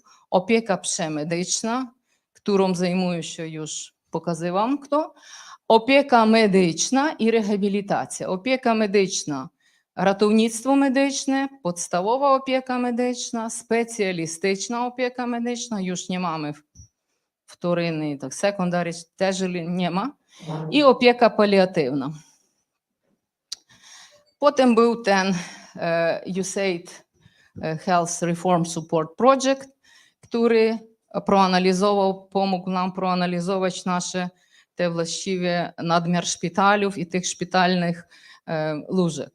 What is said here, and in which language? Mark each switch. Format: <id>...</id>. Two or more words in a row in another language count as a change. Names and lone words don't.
<pl>Opieka przemedyczna, którą zajmuję się już, pokazywałam kto. Opieka medyczna i rehabilitacja. Opieka medyczna, ratownictwo medyczne, podstawowa opieka medyczna, specjalistyczna opieka medyczna, już nie mamy wторинnej, tak,</pl> <uk>секундарі теж</uk> <pl>nie ma, i opieka paliatywna. Potem był ten USAID Health Reform Support Project, który pomógł nam proanalizować nasze te właściwie nadmiar szpitalów i tych szpitalnych łóżek.</pl>